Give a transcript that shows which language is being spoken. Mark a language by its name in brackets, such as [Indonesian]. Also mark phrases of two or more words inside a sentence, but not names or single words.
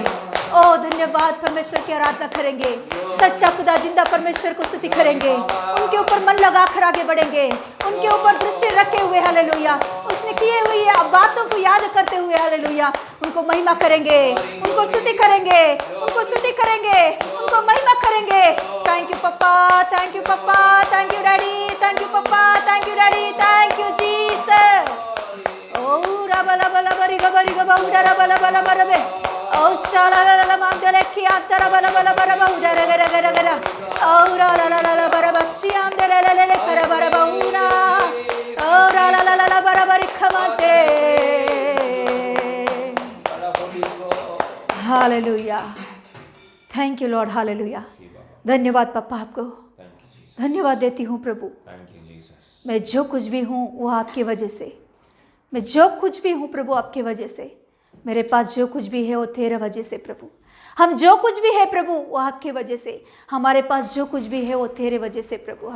[Hindi] ओ धन्यवाद, परमेश्वर की आराधना करेंगे, सच्चा खुदा जिंदा परमेश्वर को स्तुति करेंगे, उनके ऊपर मन लगाकर आगे बढ़ेंगे, उनके ऊपर दृष्टि रखे हुए हालेलुया, उसने किए हुई बातों को याद करते हुए हालेलुया उनको महिमा करेंगे, उनको स्तुति करेंगे, उनको स्तुति करेंगे, उनको महिमा करेंगे। [English] thank you papa, thank you papa, thank you daddy, thank you papa, thank you daddy, thank you Jesus. ओ रबला बला बरी गबरी गबा उडरा बला बला बरबे, ओ शाला ला ला मांदले की अंतर बला बला बरबा उडरा गरा गरा गरा, ओ रा ला ला ला बरबा शी अंदले ले ले कर बरबा उना, ओ रा ला ला ला बरबरी खमाते। hallelujah, thank you Lord, हालेलुया। [Hindi] धन्यवाद पापा, आपको धन्यवाद देती हूँ प्रभु। मैं जो कुछ भी हूँ वो आपकी वजह से, मैं जो कुछ भी हूँ प्रभु आपकी वजह से, मेरे पास जो कुछ भी है वो तेरे वजह से प्रभु, हम जो कुछ भी है प्रभु वो आपकी वजह से, हमारे पास जो कुछ भी है वो तेरे वजह से प्रभु।